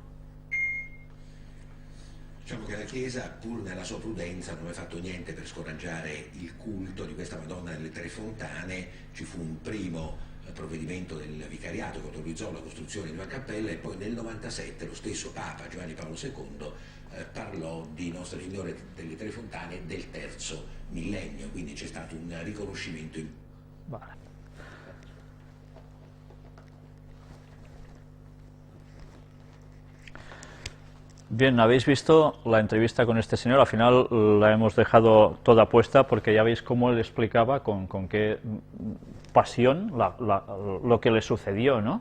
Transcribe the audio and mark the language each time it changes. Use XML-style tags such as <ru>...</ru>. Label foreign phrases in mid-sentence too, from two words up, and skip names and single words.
<it>Diciamo che la Chiesa, pur nella sua prudenza, non aveva fatto niente per scoraggiare il culto di questa Madonna delle Tre Fontane. Ci fu un primo provvedimento del vicariato che autorizzò la costruzione di una cappella, e poi nel 97 lo stesso Papa Giovanni Paolo II parlò di Nostra Signora delle Tre Fontane del terzo millennio, quindi c'è stato un riconoscimento.</it> <es>Vale. Bien, habéis visto la entrevista con este señor. Al final la hemos dejado toda puesta porque ya veis cómo él explicaba con qué pasión lo que le sucedió, ¿no?</es>